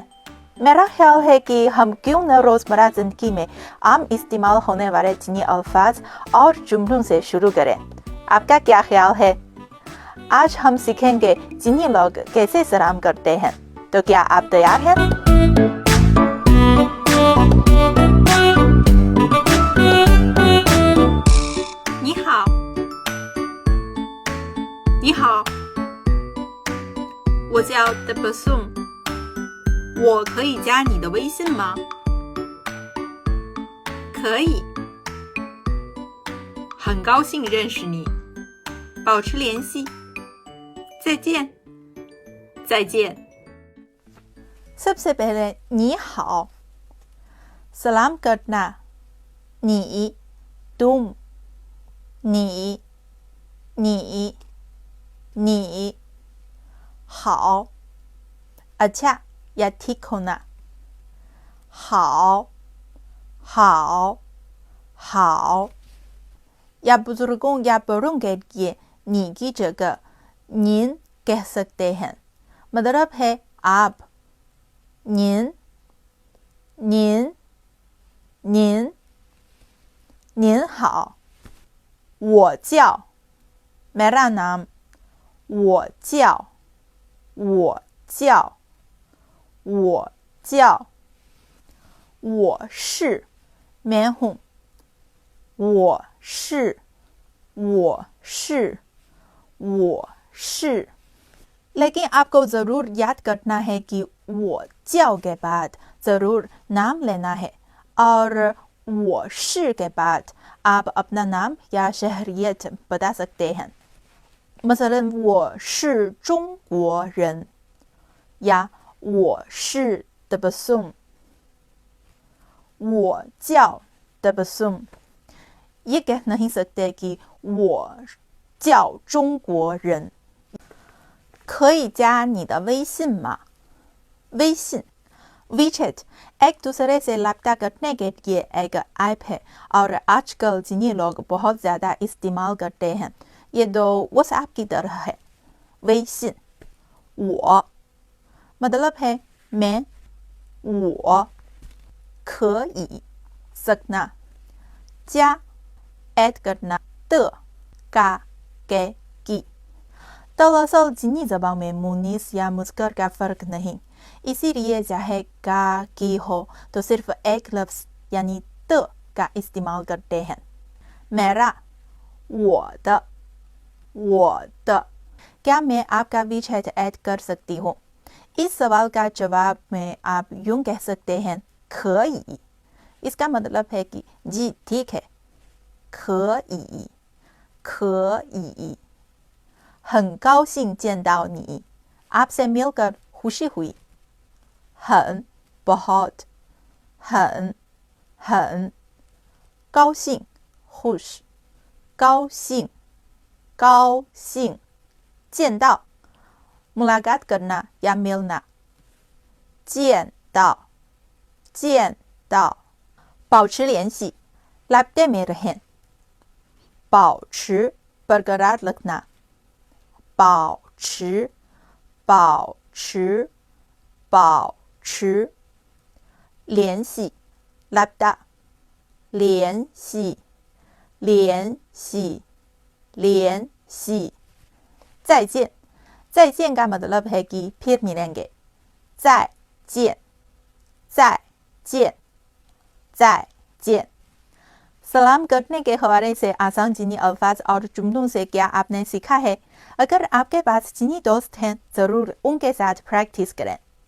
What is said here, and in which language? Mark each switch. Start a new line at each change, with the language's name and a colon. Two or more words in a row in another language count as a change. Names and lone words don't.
Urdu: میرا خیال ہے کہ ہم کیوں نہ روزمرہ زندگی میں عام استعمال ہونے والے چینی الفاظ اور جملوں سے شروع کریں. آپ کا کیا خیال ہے? آج ہم سیکھیں گے چینی لوگ کیسے سلام کرتے ہیں. تو کیا آپ تیار ہیں?
Chinese: 你好，你好，我叫 Tebessum， 我可以加你的微信吗？可以，很高兴认识你，保持联系，再见，再见。
Urdu: سب سے پہلے
Chinese: 你好
Urdu: سلام کرنا, नी, तुम,
Chinese: 你，你，你，好
Urdu: اچھا یا ٹھیک ہونا,
Chinese: 好，好，好.
Urdu: یا بزرگوں یا بڑوں کے لیے نی کی جگہ نین کہہ سکتے ہیں. مطلب ہے آپ.
Chinese: 您 好， 我叫
Urdu: میرا نام
Chinese: 我叫 我是
Urdu: میں ہوں 我是 لیکن آپ کو ضرور یاد کرنا ہے کہ وہ جاؤ کے بعد ضرور نام لینا ہے اور وہ شی کے بعد آپ اپنا نام یا شہریت بتا سکتے ہیں.
Chinese: मसलन 我是中国人 या 我是 तबस्सुम 我叫 तबस्सुम।
Urdu: یہ کہہ نہیں سکتے کہ
Chinese: 我叫中国人。可以加你的微信吗？
Urdu: 微信 WeChat ایک دوسرے سے رابطہ کرنے کے لیے ایک ایپ ہے اور آج کل چینی لوگ بہت زیادہ استعمال کرتے ہیں. یہ دو واٹس ایپ کی طرح ہے.
Chinese: 微信 我
Urdu: مطلب ہے میں
Chinese: 我 可以
Urdu: सकना 加 ایڈ کرنا 的 کا کے کی. دراصل چینی زبان میں منیس یا مسکر کا فرق نہیں، اسی لیے چاہے کا کی ہو تو صرف ایک لفظ یعنی ت کا استعمال کرتے ہیں. मेरा
Chinese: 我的
Urdu: کیا میں آپ کا WeChat ایڈ کر سکتی ہوں? اس سوال کا جواب میں آپ یوں کہہ سکتے ہیں 可以। اس کا مطلب ہے کہ جی ٹھیک ہے.
Chinese: 可以 很高兴见到你
Urdu: آپ سے مل کر خوشی ہوئی. 很 बहुत
Chinese: 很 高兴
Urdu: खुश
Chinese: 高兴 见到
Urdu: ملاقات کرنا یا ملنا 见
Chinese: 到 保持联系
Urdu: رابطے میں رہیں 保持 برقرار رکھنا
Chinese: 保持 联系
Urdu: रब्ता
Chinese: 联系 再见
Urdu: کا مطلب ہے کہ پھر ملیں گے 再见 سلام کرنے کے حوالے سے آسان چینی الفاظ اور جملوں سے کیا آپ نے سیکھا ہے? اگر آپ کے پاس چینی دوست ہیں ضرور ان کے ساتھ پریکٹس کریں.